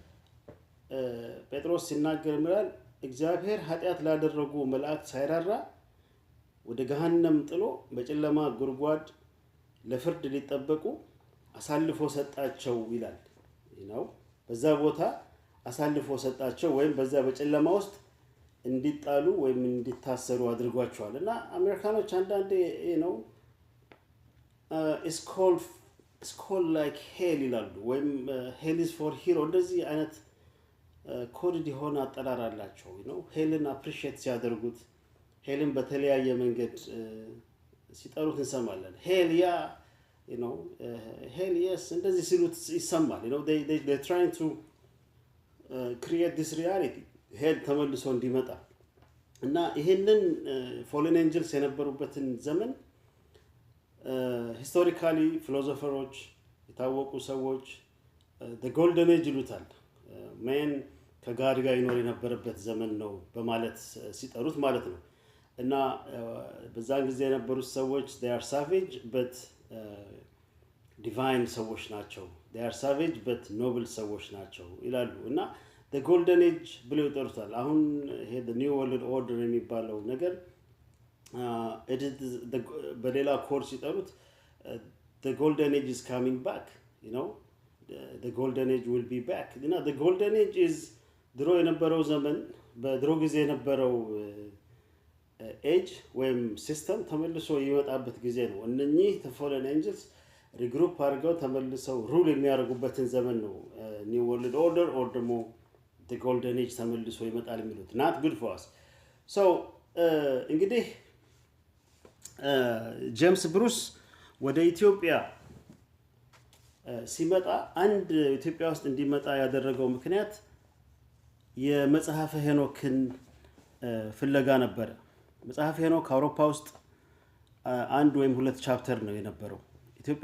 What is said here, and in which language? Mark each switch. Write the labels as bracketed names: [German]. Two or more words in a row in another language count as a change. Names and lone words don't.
[Amharic] ጴጥሮስ ሲናገር ይላል እግዚአብሔር ኃጢአት ላደረጉ መላእክት ሳይራራ ወደ ገሃነም ጥሎ በጨለማ ጉድጓድ ለፍርድ ሊጠበቁ አሳልፎ ሰጣቸው ይላል ነው። በዛ ቦታ አሳልፎ ሰጣቸው ወይም በዛ በጨለማ ውስጥ እንዲጣሉ ወይም እንዲታሰሩ አድርጓቸዋል እና አሜሪካኖች አንዳንዴ ነው [English] it's called like hell [Amharic] ይላሉ ወይም [English] hell is for hero [Amharic] እንደዚህ አይነት ኮድ የሆነ አጠራር አላቸው ነው። ሄልን አፕሪሺየት ሲያደርጉት ሄልን በተለያየ መንገድ ሲጠሩት እንሰማለን። ሄል ያ [English] hell yes [Amharic] እንደዚህ ሲሉት ይሰማል [English] they're trying to create this reality [Amharic] ሄል ተመልሶ እንዲመጣ እና ይሄንን [English] fallen angels [Amharic] የነበሩበትን ዘመን ሂስቶሪካሊ ፊሎሶፈሮች የታወቁ ሰዎች [English] the golden age [Amharic] ይሉታል ሜን ከጋድ ጋር ይኖር የነበረበት ዘመን ነው በማለት ሲጠሩት ማለት ነው እና በዛን ጊዜ የነበሩት ሰዎች [English] they are savage but divine [Amharic] ሰዎች ናቸው [English] they are savage but noble [Amharic] ሰዎች ናቸው ይላሉ እና [English] the golden age [Amharic] ብለው ይጠሩታል። አሁን ይሄ [English] the new world order [Amharic] የሚባለው ነገር በሌላ ኮርስ ሲጠሩት [English] the golden age is coming back the golden age will be back the golden age is [Amharic] ድሮ የነበረው ዘመን በድሮ ጊዜ የነበረው ኤጅ ወይም ሲስተም ተመልሶ ይወጣበት ጊዜ ነው። እነኚህ [English] fallen angels [Amharic] ሪግሩፕ አድርገው ተመልሰው ሩል የሚያደርጉበትን ዘመን ነው [English] new world order or [Amharic] ደግሞ [English] the golden age [Amharic] ተመልሶ ይመጣል የሚሉት [English] not good for us so [Amharic] እንግዲህ ጄምስ ብሩስ ወደ ኢትዮጵያ ሲመጣ አንድ ኢትዮጵያ ውስጥ እንዲመጣ ያደረገው ምክንያት የመጽሐፈ ሄኖክን ፍለጋ ነበር። መጽሐፈ ሄኖክ አውሮፓ ውስጥ አንድ ወይም ሁለት ቻፕተር ነው የነበረው። ኢትዮጵያ